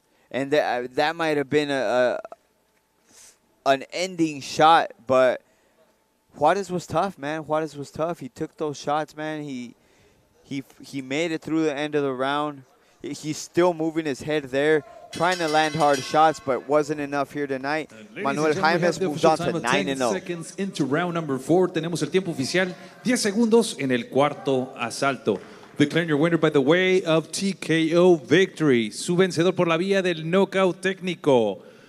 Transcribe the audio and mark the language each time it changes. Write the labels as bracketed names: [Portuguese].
[English] And that might have been an ending shot, but Juarez was tough, man. Juarez was tough. He took those shots, man. He made it through the end of the round. He's still moving his head there, trying to land hard shots, but wasn't enough here tonight. Manuel Jaimes moved on to 9-0. Seconds into round number 4. [Spanish] Tenemos el tiempo oficial, 10 segundos en el cuarto asalto. [English] Declaring your winner by the way of TKO victory. [Spanish] Su vencedor por la vía del knockout técnico.